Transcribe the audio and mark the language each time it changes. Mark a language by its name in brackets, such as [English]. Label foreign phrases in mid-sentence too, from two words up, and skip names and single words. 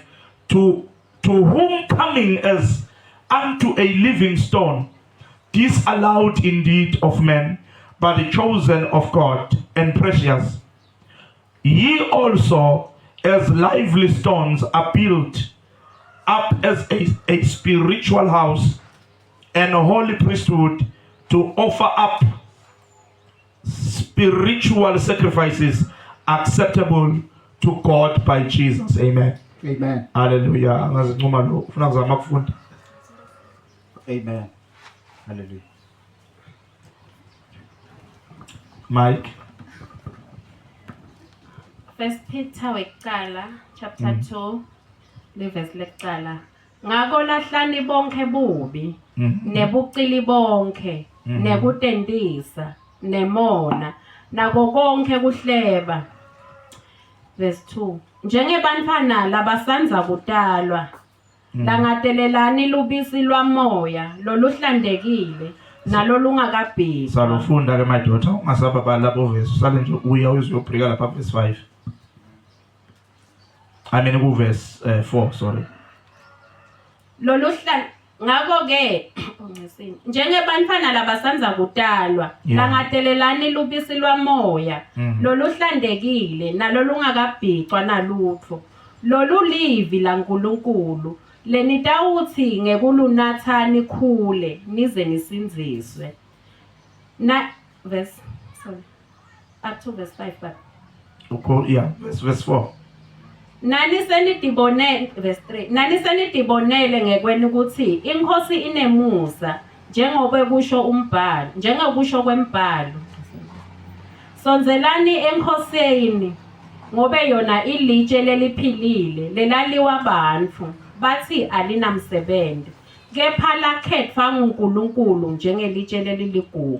[English] To whom coming as unto a living stone, disallowed indeed of men, but the chosen of God and precious, ye also as lively stones are built up as a spiritual house and a holy priesthood, to offer up spiritual sacrifices acceptable to God by Jesus. Amen. Amen. Hallelujah. Amen. Hallelujah. Mike. [Swati] First Peter wekuqala chapter 2 verse lekuqala. Ngako lahlani bonke bubi nebucili bonke nekutentisa nemona nako konke kuhleba. [English] Verse 2. [Swati] Njengebantfana labasanza kutalwa, langadelelani lubisi lwamoya loluhlandekile nalolungakabhidwa. Salufunda ke [English] my daughter, [Swati] ungasababala lapho verse, usale nje uya uzobhrika lapha verse 5. [English] I mean ku verse 4, sorry. [Swati] Ngako ke njengebantfana labasanza kutalwa, langadelelani lubisi lwamoya loluhlandekile nalolungakabhicwa nalutho, lolulivi laNkulunkulu lenitawuthi ngekulunatha nikhule nize nisinziswe. [English] Up to verse 5 but verse 4. [Swati] Nani senidibonele ngekweni ukuthi iNkosi inemusa, njengoba kusho kwembhalo. Sonzelani eNkosini, ngobe yona ilitshe leliphilile lelaliwa abantu bathi alinamsebenzi, kepha lakhetfwa nguNkulunkulu njengelitshe leliligugu.